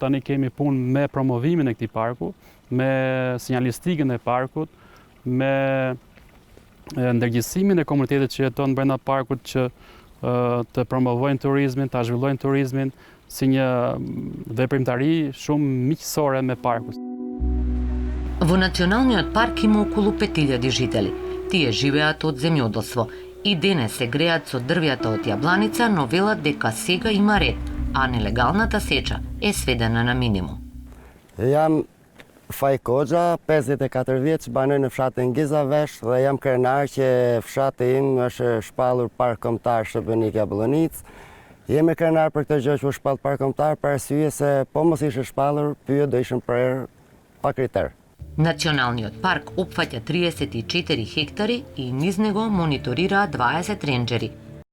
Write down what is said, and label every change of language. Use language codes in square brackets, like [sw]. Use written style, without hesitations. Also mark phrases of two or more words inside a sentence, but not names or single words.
[sq] Tani kemi punë me promovimin e këtij parku, me sinjalistikën e parkut, me ndërgjegjësimin e komunitetit që jeton brenda parkut që të promovojnë turizmin, ta zhvillojnë turizmin si një veprimtari shumë miqësore me parkun. [mk] Во националниот парк има околу 5000 жители. Тие живеат од земјоделство и денес се греат со дрвјата од јабланица, но велат дека сега има ред, а нелегалната сеча е сведена на минимум. [sq] Jam Faj Koxha, 54 vjeç, banoj në fshatin Gizavesh dhe jam krenar që fshati im është shpallur park kombëtar Shëbenik-Jablanic. Jemi krenar për këtë gjë që u shpall park kombëtar për arsye se po mos ishte shpallur, pyet do ishin prerë pa kriter. [mk] Националниот парк опфаќа 34 хектари и низ него мониторираат 20 ренџери.